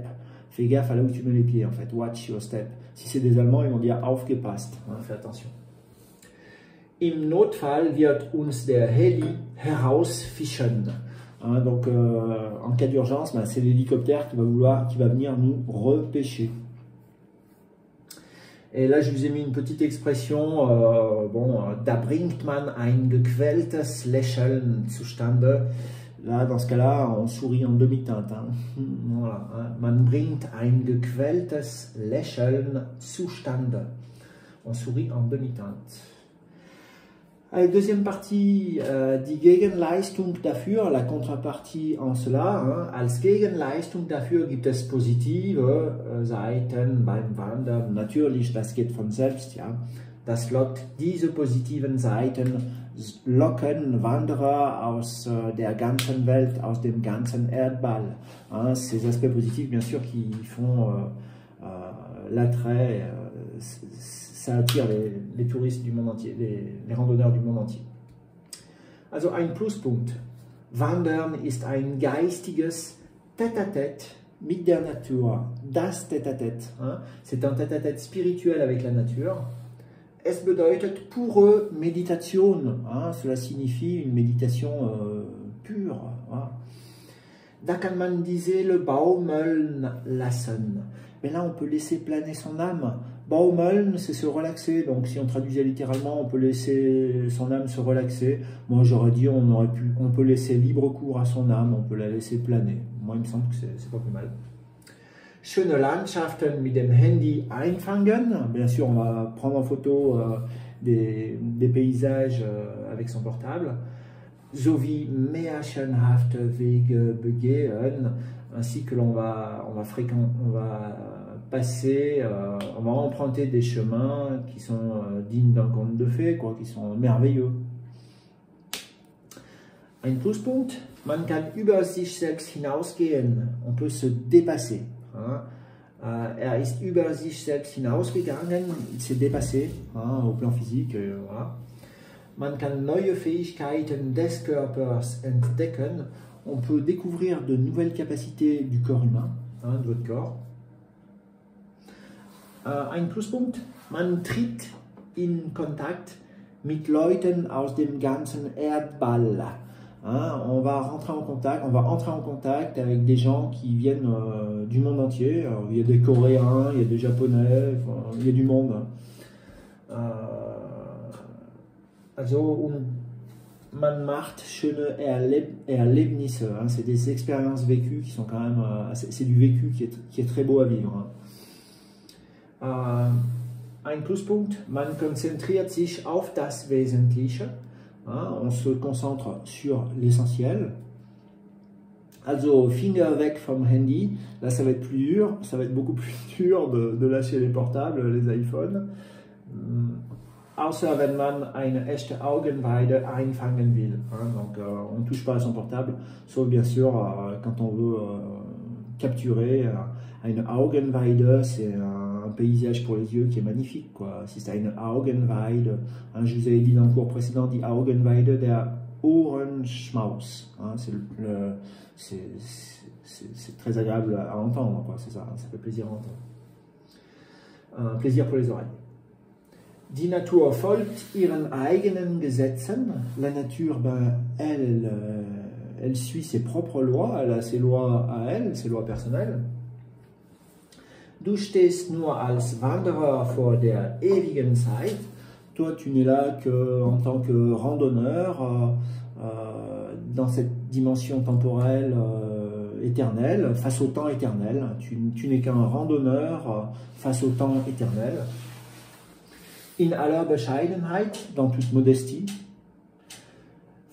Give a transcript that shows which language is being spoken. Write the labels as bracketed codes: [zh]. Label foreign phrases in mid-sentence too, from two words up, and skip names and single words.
[fr] Fais gaffe à là où tu mets les pieds en fait, « [en] watch your step ». [fr] Si c'est des Allemands, ils vont dire « aufgepasst », fais attention. [de] Im Notfall wird uns der Heli herausfischen. [fr] Donc en cas d'urgence, c'est l'hélicoptère qui va venir nous repêcher. Et là, je vous ai mis une petite expression, [de] da bringt man ein gequältes Lächeln zustande. [fr] Là, dans ce cas-là, on sourit en demi-teinte. Voilà, [de] man bringt ein gequältes Lächeln zustande. [fr] On sourit en demi-teinte. Allez, deuxième partie, [de] die Gegenleistung dafür, [fr] la contrepartie en cela. [de] Als Gegenleistung dafür gibt es positive Seiten beim Wandern. Natürlich, das geht von selbst, ja. Das lockt, diese positiven Seiten locken Wanderer aus der ganzen Welt, aus dem ganzen Erdball. [fr] Ces aspects positifs, bien sûr, qui font l'attrait, ça attire les touristes du monde entier, les randonneurs du monde entier. [de] Also ein Pluspunkt. Wandern ist ein geistiges Tête-à-tête mit der Natur. Das Tête-à-tête. [fr] C'est un tête-à-tête spirituel avec la nature. [de] Es bedeutet pure Meditation. [fr] Cela signifie une méditation pure. [de] Da kann man die Seele baumeln lassen. [fr] Mais là, on peut laisser planer son âme. Baumeln, c'est se relaxer. Donc, si on traduisait littéralement, on peut laisser son âme se relaxer. Moi, j'aurais dit, on peut laisser libre cours à son âme, on peut la laisser planer. Moi, il me semble que c'est pas plus mal. [de] Schöne Landschaften mit dem Handy einfangen. [fr] Bien sûr, on va prendre en photo des paysages avec son portable. [de] Sowie märchenhafte Wege begehen. [fr] Ainsi que on va passer, on va emprunter des chemins qui sont dignes d'un conte de fées, quoi, qui sont merveilleux. [de] Ein Pluspunkt, man kann über sich selbst hinausgehen, [fr] on peut se dépasser. [de] Er ist über sich selbst hinausgegangen, [fr] il s'est dépassé au plan physique. Voilà. [de] Man kann neue Fähigkeiten des Körpers entdecken, [fr] on peut découvrir de nouvelles capacités du corps humain, de votre corps. [de] Ein Pluspunkt, man tritt in Kontakt mit Leuten aus dem ganzen Erdball. [fr] On va entrer en contact avec des gens qui viennent du monde entier. Alors, il y a des Coréens, il y a des Japonais, il y a du monde. [de] Also, man macht schöne Erlebnisse. [fr] C'est des expériences vécues qui sont quand même... c'est du vécu qui est très beau à vivre. [de] Ein Pluspunkt, man konzentriert sich auf das Wesentliche. [fr] On se concentre sur l'essentiel. [de] Also, Finger weg vom Handy. [fr] Là, ça va être plus dur. Ça va être beaucoup plus dur de lâcher les portables, les iPhones. [de] Außer wenn man eine echte Augenweide einfangen will. [fr] Donc, on ne touche pas à son portable, sauf bien sûr quand on veut capturer une Augenweide, c'est un paysage pour les yeux qui est magnifique, quoi. Si c'est une Augenweide, je vous avais dit dans le cours précédent, [de] die Augenweide der Ohrenschmaus. [fr] C'est très agréable à entendre, quoi. C'est ça, ça fait plaisir à entendre. Un plaisir pour les oreilles. [de] Die Natur folgt ihren eigenen Gesetzen. [fr] La nature, elle suit ses propres lois, elle a ses lois à elle, ses lois personnelles. [de] Du stehst nur als Wanderer vor der ewigen Zeit. [fr] Toi, tu n'es là qu'en tant que randonneur dans cette dimension temporelle éternelle, face au temps éternel. Tu n'es qu'un randonneur face au temps éternel. [de] In aller Bescheidenheit, [fr] dans toute modestie.